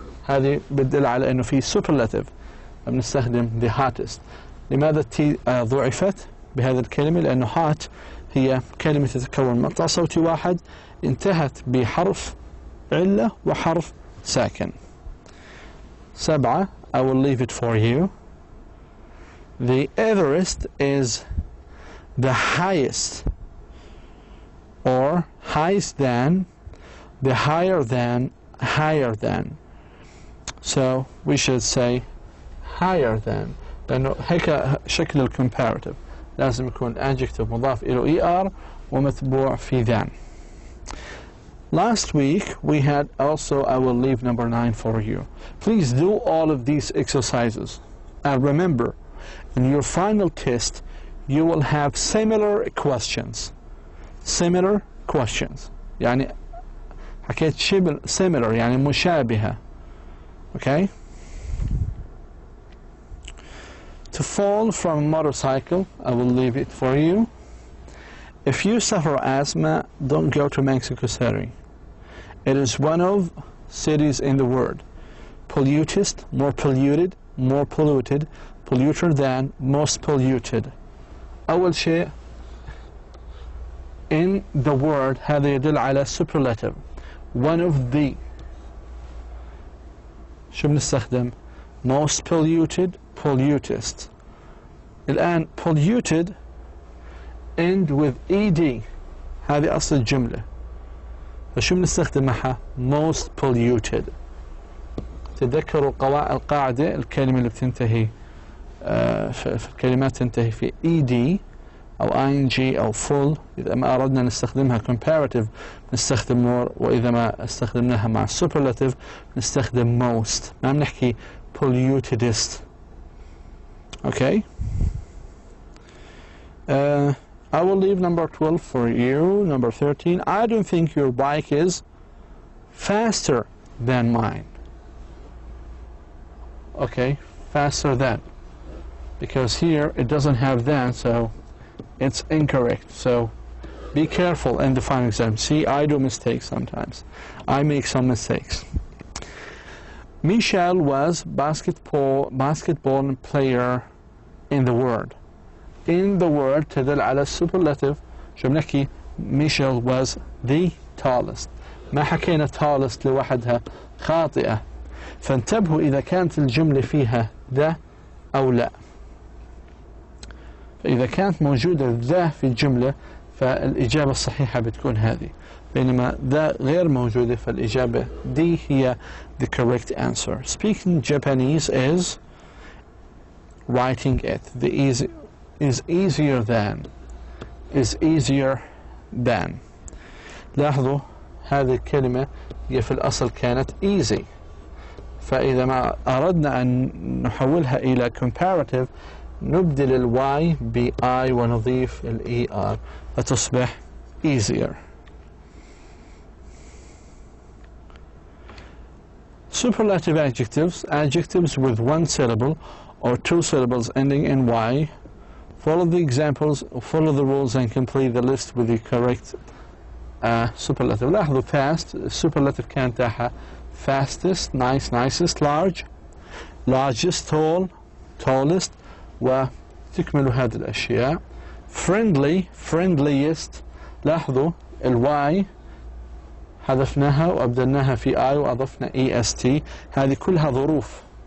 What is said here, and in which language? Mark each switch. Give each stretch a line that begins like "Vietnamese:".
Arabic: هذه بتدل على انه في superlative، بنستخدم
English: the hottest.
Arabic: لماذا التي ضعفت بهذه الكلمة؟ لأنه hot هي كلمة تتكون من مقطع صوتي واحد انتهت بحرف علة وحرف ساكن.
English: 7. I will leave it for you. The Everest is the highest, or highest than, the higher than, higher than. So we should say higher than،
Arabic: لأنه هيك شكل
English: الcomparative
Arabic: لازم يكون
English: adjective
Arabic: مضاف إلى
English: ER
Arabic: ومتبوع في
English: than. Last week we had also I will leave number 9 for you. Please do all of these exercises, and remember, in your final test you will have similar questions. Similar questions
Arabic: يعني حكيت شبه similar يعني مشابهة.
English: Okay? To fall from a motorcycle, I will leave it for you. If you suffer asthma, don't go to Mexico City. It is one of cities in the world. Pollutest, more polluted, more polluted, polluter than, most polluted.
Arabic: أول شيء
English: in the word
Arabic: هذا يدل على superlative.
English: One of the.
Arabic: شو بنستخدم؟
English: most polluted, pollutest.
Arabic: الآن polluted end with ed، هذه أصل الجملة، فشو بنستخدم معها؟
English: most polluted.
Arabic: تذكروا القاعدة الكلمة اللي بتنتهي في الكلمات تنتهي في ed أو ing أو full، إذا ما أردنا نستخدمها comparative نستخدم more، وإذا ما استخدمناها مع superlative نستخدم most. ما بنحكي pollutedest.
English: Okay. I will leave number 12 for you. Number 13. I don't think your bike is faster than mine. Okay, faster than. Because here it doesn't have than, so it's incorrect. So be careful in the final exam. See, I do mistakes sometimes. I make some mistakes. Michelle was basketball player in the world. In the world
Arabic: تدل على
English: superlative.
Arabic: شو بنحكي؟
English: Michelle was the tallest.
Arabic: ما حكينا tallest لوحدها، خاطئة. فانتبهوا إذا كانت الجملة فيها the أو لا. فإذا كانت موجودة the في الجملة فالإجابة الصحيحة بتكون هذه، بينما the غير موجودة فالإجابة دي هي
English: the correct answer. Speaking Japanese is writing it. The easy is easier than. Is easier than.
Arabic: لاحظوا هذه الكلمة هي في الأصل كانت easy، فإذا ما أردنا أن نحولها إلى comparative نبدل الواي بI ونضيف الER فتصبح easier.
English: Superlative adjectives, adjectives with one syllable or two syllables ending in Y. Follow the examples, follow the rules and complete the list with the correct superlative.
Arabic: لاحظوا
English: fast superlative
Arabic: كان تاعها
English: fastest, nice, nicest, large, largest, tall, tallest،
Arabic: وتكمل هذه الأشياء.
English: Friendly, friendliest.
Arabic: لاحظوا الواي حذفناها وأبدلناها في I وأضفنا EST، هذه كلها ظروف.